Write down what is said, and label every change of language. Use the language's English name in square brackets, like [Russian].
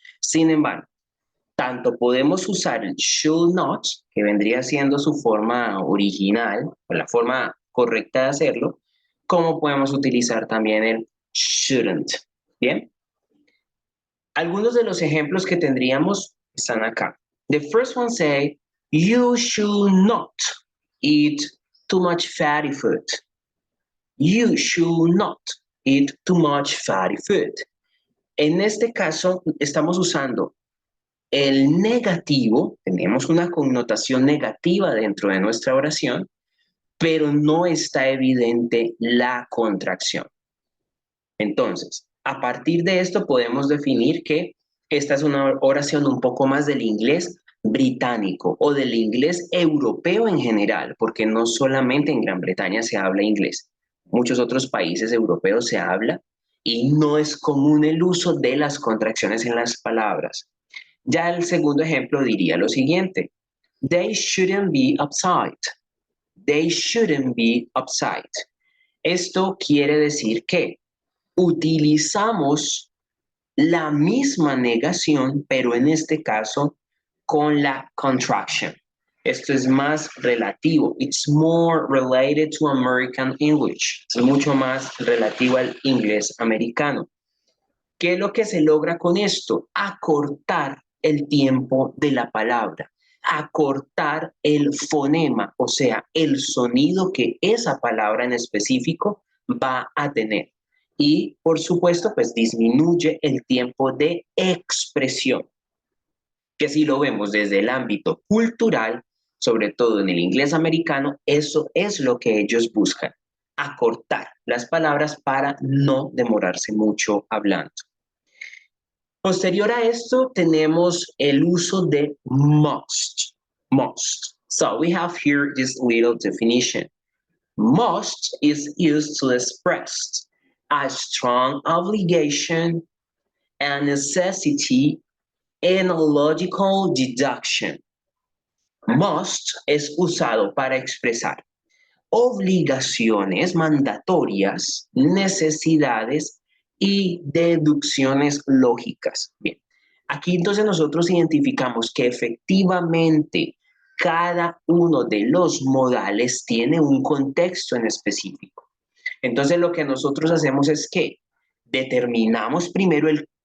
[Spanish] Sin embargo, tanto podemos usar el should not, que vendría siendo su forma original, o la forma correcta de hacerlo, como podemos utilizar también el shouldn't. Bien, algunos de los ejemplos que tendríamos están acá. [English] The first one say, you should not eat too much fatty food. You should not eat too much fatty food. [Spanish] En este caso, estamos usando el negativo, tenemos una connotación negativa dentro de nuestra oración, pero no está evidente la contracción. Entonces, a partir de esto podemos definir que esta es una oración un poco más del inglés británico o del inglés europeo en general, porque no solamente en Gran Bretaña se habla inglés, muchos otros países europeos se habla y no es común el uso de las contracciones en las palabras. Ya el segundo ejemplo diría lo siguiente: [English] They shouldn't be upside. They shouldn't be upside. [Spanish] Esto quiere decir que utilizamos la misma negación, pero en este caso con la contraction. Esto es más relativo. [English] It's more related to American English. [Spanish] Es mucho más relativo al inglés americano. ¿Qué es lo que se logra con esto? Acortar el tiempo de la palabra, acortar el fonema, o sea, el sonido que esa palabra en específico va a tener. Y, por supuesto, pues disminuye el tiempo de expresión, que si lo vemos desde el ámbito cultural, sobre todo en el inglés americano, eso es lo que ellos buscan, acortar las palabras para no demorarse mucho hablando. Posterior a esto tenemos el uso de must. Must. [English] So we have here this little definition. Must is used to express a strong obligation, a necessity, and a logical deduction. [Spanish] Must es usado para expresar obligaciones mandatorias, necesidades y deducciones lógicas. Bien, aquí entonces nosotros identificamos que efectivamente cada uno de los modales tiene un contexto en específico. Entonces lo que nosotros hacemos es que determinamos primero el